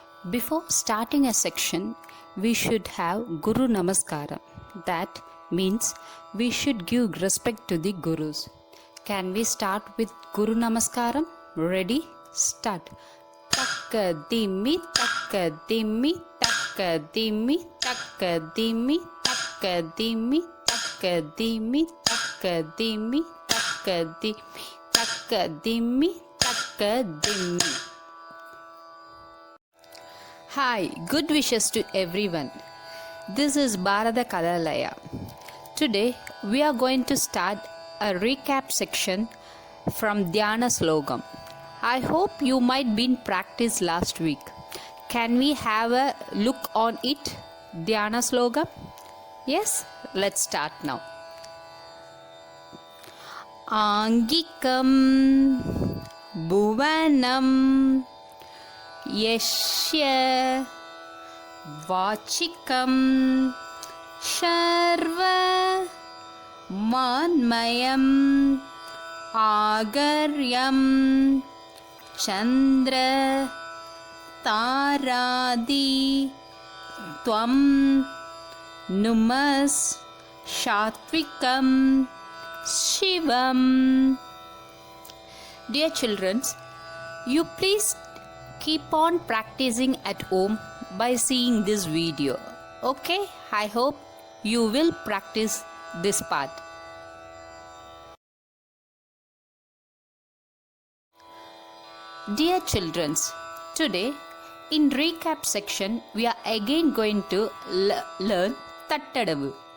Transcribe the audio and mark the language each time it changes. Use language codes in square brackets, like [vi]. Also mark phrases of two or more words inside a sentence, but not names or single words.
[en] Before starting a section, we should have Guru Namaskara. That means we should give respect to the Gurus. Can we start with Guru Namaskaram? Ready? Start. Takka dimmi, takka dimmi, takka dimmi, takka dimmi, takka dimmi, takka dimmi, takka dimmi, takka dimmi, takka dimmi, takka dimmi. Hi, good wishes to everyone. This is Bharata Kalalaya. Today we are going to start a recap section from Dhyana Slogam. I hope you might be in practice last week. Can we have a look on it? Dhyana Slogam? Yes, let's start now. [sa] Angikam Bhuvanam Yashya Vachikam Sharva Manmayam Agaryam Chandra Taradi Tvam Numas Shatvikam Shivam. [en] Dear children, you please keep on practicing at home by seeing this video. Okay, I hope you will practice this part. Dear children, today in recap section we are again going to learn Tattadavu.